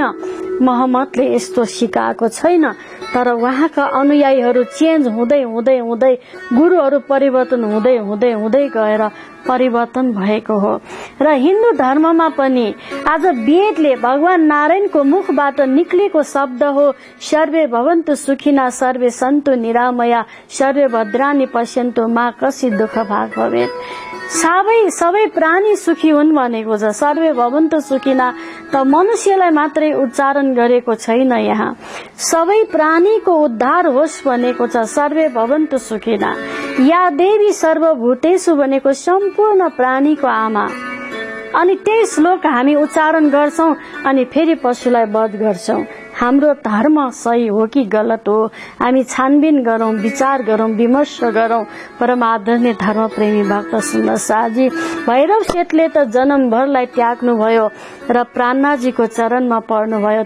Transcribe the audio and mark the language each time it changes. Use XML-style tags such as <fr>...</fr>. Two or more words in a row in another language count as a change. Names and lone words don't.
<ne>मोहम्मदले यस्तो सिकाएको छैन, तर उहाँका अनुयायीहरू चेन्ज हुँदै हुँदै हुँदै गुरुहरू परिवर्तन हुँदै हुँदै हुँदै गएर परिवर्तन भएको हो। र हिन्दू धर्ममा पनि आज वेदले भगवान नारायणको मुखबाट निक्लेको शब्द हो</ne> <sa>सर्वे भवन्तु सुखिना सर्वे सन्तु निरामया सर्वे भद्राणि पश्यन्तु मा कसी दुःख भाग भवेत्।</sa> <ne>सबै प्राणी सुखी हुन् भनेको छ।</ne> <sa>सर्वे भवन्तु सुखिना</sa> <ne>त मनुष्यलाई मात्रै उच्चारण गरेको छैन, यहाँ सबै प्राणीको उद्धार होस् भनेको छ।</ne> <sa>सर्वे भवन्तु सुखिना या देवी सर्वभूतेषु</sa> <ne>भनेको सम्पूर्ण प्राणीको आमा। अनि त्यही श्लोक हामी उच्चारण गर्छौं अनि फेरि पशुलाई वध गर्छौं। हाम्रो धर्म सही हो कि गलत हो हामी छानबिन गरौं, विचार गरौं, विमर्श गरौं। परम आदरणीय धर्म प्रेमी भक्त सुन्दर शाहजी भैरव सेठले त जन्मभरलाई त्याग्नु भयो र प्राणनाथजीको चरणमा पर्नु भयो।</ne>